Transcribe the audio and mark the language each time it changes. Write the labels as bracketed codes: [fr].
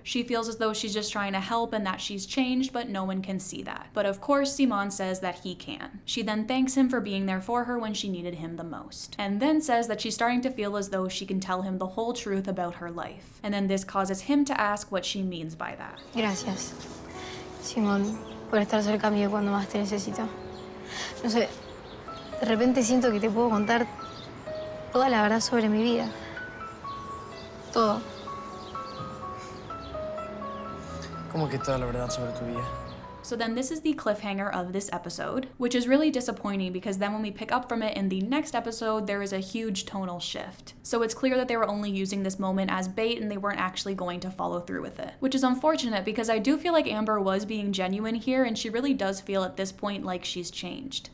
[en] She feels as though she's just trying to help and that she's changed, but no one can see that. But of course, Simón says that he can. She then thanks him for being there for her when she needed him the most, and then says that she's starting to feel as though she can tell him the whole truth about her life. And then this causes him to ask what she means by that. [es] Gracias, Simón, por estar cerca mío cuando más te necesito. No sé, de repente siento que te puedo contar toda la verdad sobre mi vida. Todo. ¿Cómo que toda la verdad sobre tu vida? [en] So then this is the cliffhanger of this episode, which is really disappointing because then when we pick up from it in the next episode, there is a huge tonal shift. So it's clear that they were only using this moment as bait and they weren't actually going to follow through with it, which is unfortunate because I do feel like Amber was being genuine here and she really does feel at this point like she's changed.